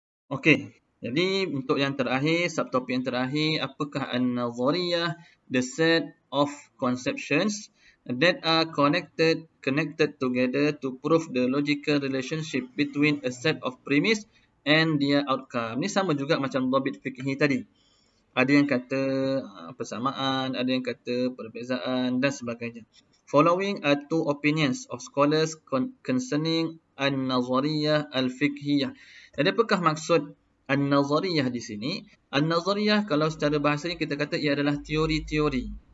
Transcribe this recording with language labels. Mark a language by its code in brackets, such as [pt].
[ms] Okey, jadi untuk yang terakhir, subtopik yang terakhir, apakah an-nazariyah? [en] The set of conceptions that are connected together to prove the logical relationship between a set of premise and their outcome. [ms] Ni sama juga macam dhabit fiqhi tadi. Ada yang kata persamaan, ada yang kata perbezaan dan sebagainya. [en] Following are two opinions of scholars concerning an-nazariyah al-fiqhiyah. [ms] Jadi apakah maksud an-nazariyah di sini? An-nazariyah kalau secara bahasa ni kita kata ia adalah teori-teori.